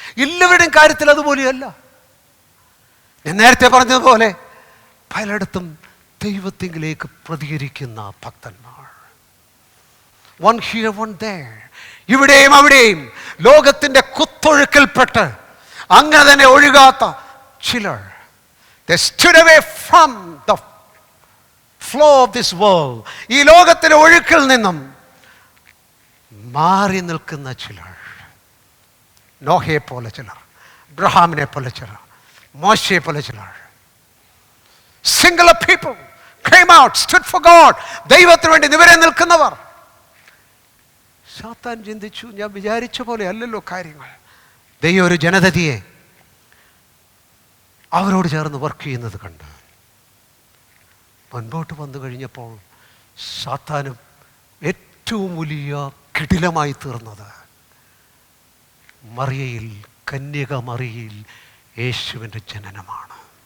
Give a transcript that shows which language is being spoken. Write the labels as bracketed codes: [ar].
[ml] എല്ലാവരുടെയും കാര്യത്തിൽ അതുപോലെയല്ല. ഞാൻ നേരത്തെ പറഞ്ഞതുപോലെ പലയിടത്തും ദൈവത്തിലേക്ക് പ്രതികരിക്കുന്ന ഭക്തന്മാർ, [en] one here one there, [ml] ഇവിടെയും അവിടെയും ലോകത്തിൻ്റെ കുത്തൊഴുക്കിൽപ്പെട്ട് അങ്ങനെ തന്നെ ഒഴുകാത്ത ചിലർ. [en] They stood away from the flow of this world. [ml] ഈ ലോകത്തിൻ്റെ ഒഴുക്കിൽ നിന്നും മാറി നിൽക്കുന്ന ചിലർ, നോഹയെ പോലെ ചിലർ, അബ്രഹാമിനെ പോലെ ചിലർ, മോശയെ പോലെ ചിലർ. [en] Singular people came out, stood for God. [ml] ദൈവത്തിന് വേണ്ടി നിവരെ നിൽക്കുന്നവർ. സാത്താൻ ചിന്തിച്ചു, ഞാൻ വിചാരിച്ച പോലെ അല്ലല്ലോ കാര്യങ്ങൾ. ദൈവം ഒരു ജനതയെ അവരോട് ചേർന്ന് വർക്ക് ചെയ്യുന്നത് കണ്ട് മുൻപോട്ട് വന്നു കഴിഞ്ഞപ്പോൾ സാത്താനും ഏറ്റവും വലിയ കിടിലമായി തീർന്നത് മറിയയിൽ, കന്യക മറിയയിൽ യേശുവിൻ്റെ ജനനമാണ്.